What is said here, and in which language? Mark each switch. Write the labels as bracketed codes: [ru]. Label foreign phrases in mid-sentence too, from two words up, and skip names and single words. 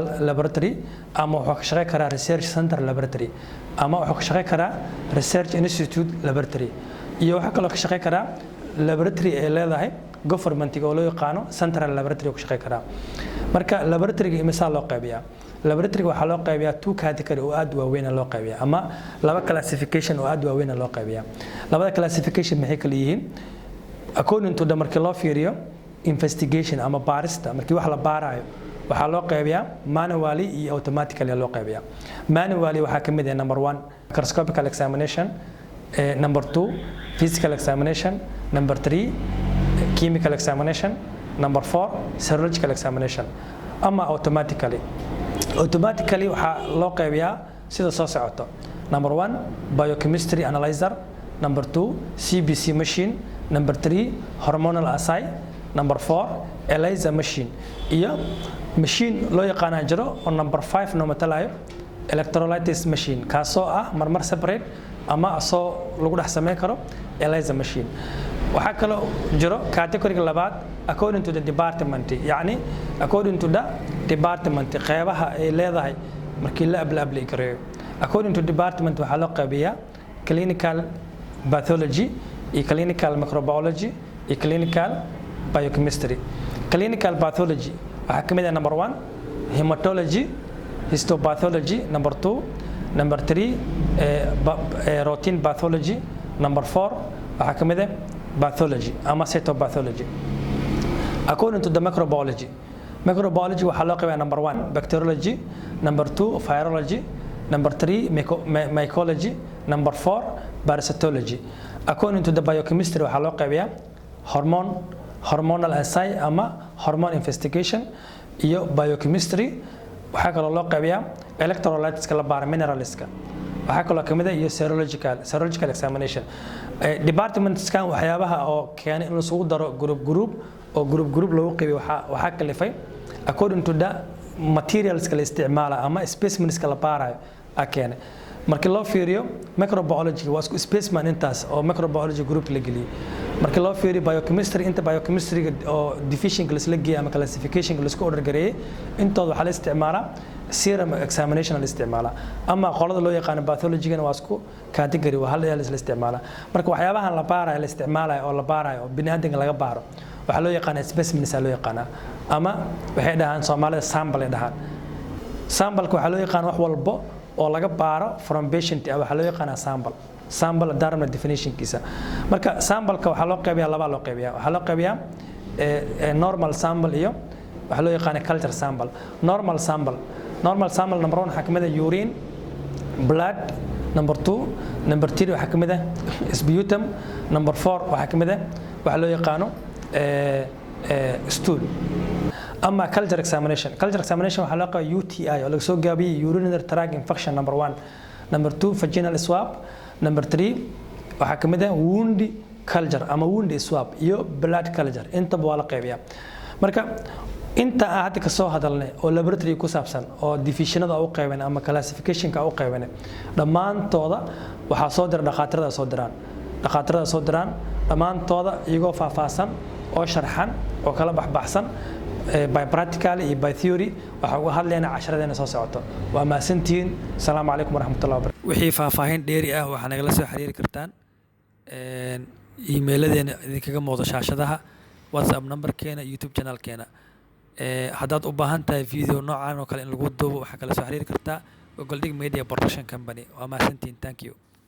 [so] laboratory ama wuxuu ka shaqeyn karaa [en] research center [so] laboratory ama wuxuu ka shaqeyn karaa [en] research institute [so] laboratory iyo waxa kale oo ka shaqeyn karaa laboratory ee leedahay government oo loo yaqaan [en] central laboratory [so] oo ka shaqeyn karaa marka laboratory imisaal loo qaybiyaa laboratory waxa loo qaybiyaa two category oo aad waaweyn loo qaybiyaa ama laba classification oo aad waaweyn loo qaybiyaa labada classification maxay kala yihiin [en] according to the [so] markii loo fiiriyo investigation ama baarista markii wax la baarayo waxa loo qaybiyaa manually iyo automatically loo qaybiyaa manually waxa kamid ah [en] number 1 microscopical examination number 2 physical examination number 3 chemical examination number 4 serological examination [so] ama automatically waxa loo qaybiyaa sida soo socoto [en] number 1 biochemistry analyzer number 2 CBC machine number 3 hormonal assay number 4 ELISA machine [so] iyo machine loo yaqaan jiro oo number 5 noo matalayo [en] electrolysis machine [so] kaasoo marmar separate ama asoo lagu dhex sameyn karo [en] ELISA machine [so] waxa kale jiro category labaad [en] according to the department [so] yani [en] according to the department [so] qaybaha ay leedahay markii la apply gareeyo [en] according to department [so] waxa loo qaybiyaa [en] clinical pathology [so] iyo [en] clinical microbiology [so] iyo [en] clinical biochemistry clinical pathology [so] waxa kamid ah [en] number 1 hematology histopathology number 2 number 3 routine pathology number 4 [so] waxa kamid ah pathology ama cytopathology [en] according to the microbiology [so] waxa loo qaybiyaa [en] number 1 bacteriology number 2 virology number 3 mycology number 4 parasitology according to the biochemistry [so] waxa loo qaybiyaa [en] hormonal assay [so] ama [en] hormone investigation [so] iyo biochemistry waxa kale oo loo qaybiyaa electrolyteska la baaro mineralska waxa kale oo kamid ah iyo [en] serological examination [so] departmentskan waxyaabaha oo keenay in la isugu daro group lagu qaybiyo waxa kalifay [en] according to the materials [so] la isticmaala ama specimens la baarayo keenay markii loo fiiriyo microbiology waa isku specimen intaas oo [en] microbiology group [so] la geliyay markii loo fiiriyo biochemistry inta biochemistry oo division la geeyay ama classification la isku order gareeyay intooda waxa la isticmaalaa [en] serum examination [so] la isticmaalaa ama qolada loo yaqaan pathology waa isku category waa hal la isticmaalaa marka waxyaabahan la baarayo la isticmaalayo oo la baarayo bini'aadamka laga baaro waxa loo yaqaan specimens loo yaqaan ama waxay dhahaan Soomaalida sample ay dhahaan sample waxa loo yaqaan wax walbo oo laga baaro [en] from patient [so] waxa loo yaqaan sample darma definition kiisa marka sample-ka waxa loo qaybiyaa laba loo qaybiyaa waxa loo qaybiyaa [en] normal sample [so] iyo waxa loo yaqaan [en] culture sample normal sample number 1 [so] waxa kamid ah [en] urine blood number 2 number 3 [so] waxa kamid ah [en] sputum number 4 [so] waxa kamid ah waxa loo yaqaan stool ama [en] culture examination [so] waxa loo qaybiyaa UTI oo laga soo gaabiyay [en] urinary tract infection number 1 number 2 vaginal swab number 3 [so] waxa kamid ah [en] wound culture [so] ama [en] wound swab [so] iyo [en] blood culture [so] inta waa la qaybiyaa marka inta hadda ka soo hadalnay oo laboratory ku saabsan oo divisionada u qaybeen ama classificationka u qaybeen dhamaantooda waxa soo dir dhaqaatirada soo diraan dhamaantooda iyagoo faahfaahsan oo sharxan oo kala baxsan [en] by practical [so] iyo [en] by theory [so] waxa uga hadlayna casharadena soo socoto waa maasantiin [ar] السلام عليكم ورحمة الله وبركاته [so] wixii faahfaahin dheeri ah waxa naga la soo xiriiri kartaan email-adeena idinkaga muuqdo shaashadaha WhatsApp number-keena YouTube channel-keena haddaad u baahan tahay video noocan oo kale in lagu duubo waxa kala soo xiriiri kartaa Golding Media Production Company waa mahadsantihiin. [en] Thank you.